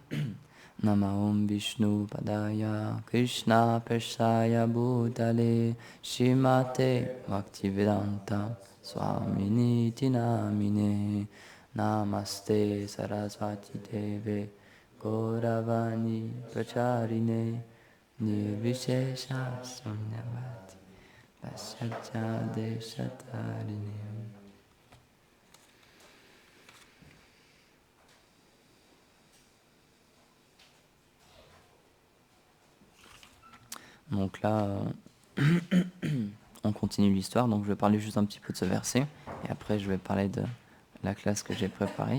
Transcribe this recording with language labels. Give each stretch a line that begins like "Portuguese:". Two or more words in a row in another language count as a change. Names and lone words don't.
Sanskrit: Namo Vishnu Padaya Krishna Persaya Bhutale Shrimate Bhaktivedanta Swamini Namine. Namaste Sarasvati Deve Gauravani Pracharine Nirvishesha Sunyavati Paschatya Deshatarine.
French: Donc là, on continue l'histoire. Donc je vais parler juste un petit peu de ce verset et après je vais parler de la classe que j'ai préparée.